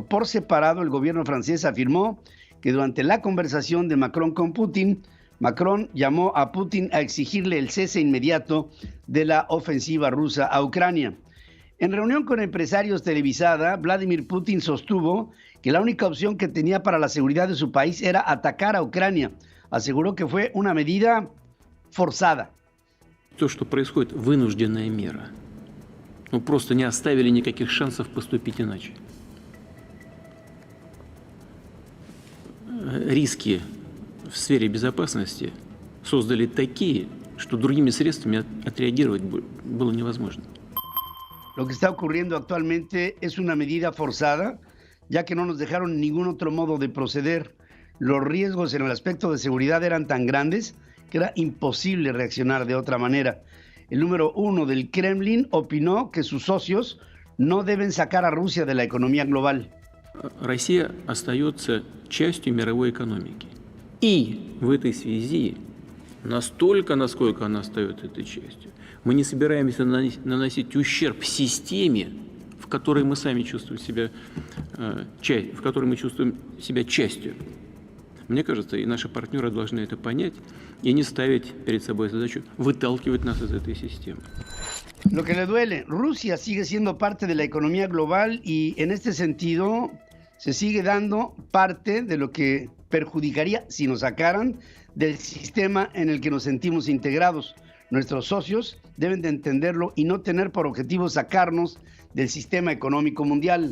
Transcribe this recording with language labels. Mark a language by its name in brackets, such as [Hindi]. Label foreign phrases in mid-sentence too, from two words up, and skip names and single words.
[Spanish] Por separado, el gobierno francés afirmó que durante la conversación de Macron con Putin, Macron llamó a Putin a exigirle el cese inmediato de la ofensiva rusa a Ucrania. En reunión con empresarios televisada, Vladimir Putin sostuvo que la única opción que tenía para la seguridad de su país era atacar a Ucrania. Aseguró que fue una medida forzada. [Russian] То, что происходит, вынужденная мера. Ну, просто не оставили никаких шансов поступить иначе. Риски в сфере безопасности создали такие, что другими средствами отреагировать было невозможно. [Spanish] Lo que está ocurriendo actualmente es una medida forzada, ya que no nos dejaron ningún otro modo de proceder. Los riesgos en el aspecto de seguridad eran tan grandes que era imposible reaccionar de otra manera. El número 1 del Kremlin opinó que sus socios no deben sacar a Rusia de la economía global. [Russian] Россия остается частью мировой экономики. И в этой связи, настолько, насколько она остается этой частью, мы не собираемся наносить ущерб системе, в которой мы сами чувствуем себя, в которой мы чувствуем себя частью. Мне кажется, и наши партнеры должны это понять и не ставить перед собой задачу выталкивать нас из этой системы. [Spanish] Lo que le duele, Rusia sigue siendo parte de la economía global y en este sentido se sigue dando parte de lo que perjudicaría si nos sacaran del sistema en el que nos sentimos integrados. Nuestros socios deben de entenderlo y no tener por objetivo sacarnos del sistema económico mundial.